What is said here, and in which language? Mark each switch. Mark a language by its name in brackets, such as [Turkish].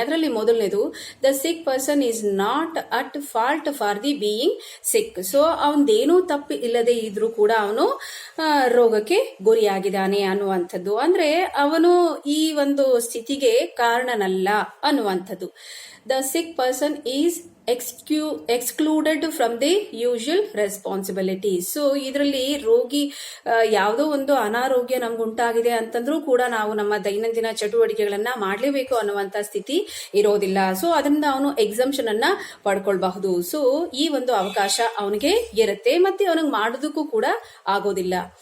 [Kannada] ಅದರಲ್ಲಿ ಮೊದಲನೇದು, [English] The sick person is not at fault for the being sick. [Kannada] So ಅವನದೇನೂ ತಪ್ಪು ಇಲ್ಲದೆ ಇದ್ರೂ ಕೂಡ ಅವನು ರೋಗಕ್ಕೆ ಗುರಿಯಾಗಿದ್ದಾನೆ ಅನ್ನುವಂಥದ್ದು. ಅಂದ್ರೆ ಅವನು ಈ ಒಂದು ಸ್ಥಿತಿಗೆ ಕಾರಣನಲ್ಲ ಅನ್ನುವಂಥದ್ದು. [English] The sick person is excluded from the usual responsibilities. [Kannada] So ಇದರಲ್ಲಿ ರೋಗಿ ಯಾವುದೋ ಒಂದು ಅನಾರೋಗ್ಯ ನಮ್ಗುಂಟಾಗಿದೆ ಅಂತಂದ್ರೂ ಕೂಡ ನಾವು ನಮ್ಮ ದೈನಂದಿನ ಚಟುವಟಿಕೆಗಳನ್ನ ಮಾಡಲೇಬೇಕು ಅನ್ನುವಂತ ಸ್ಥಿತಿ ಇರೋದಿಲ್ಲ. ಸೊ ಅದರಿಂದ ಅವನು ಎಕ್ಸಂಪ್ಷನ್ ಅನ್ನ ಪಡ್ಕೊಳ್ಬಹುದು. ಸೊ ಈ ಒಂದು ಅವಕಾಶ ಅವನಿಗೆ ಇರುತ್ತೆ, ಮತ್ತೆ ಅವನಿಗೆ ಮಾಡೋದಕ್ಕೂ ಕೂಡ ಆಗೋದಿಲ್ಲ.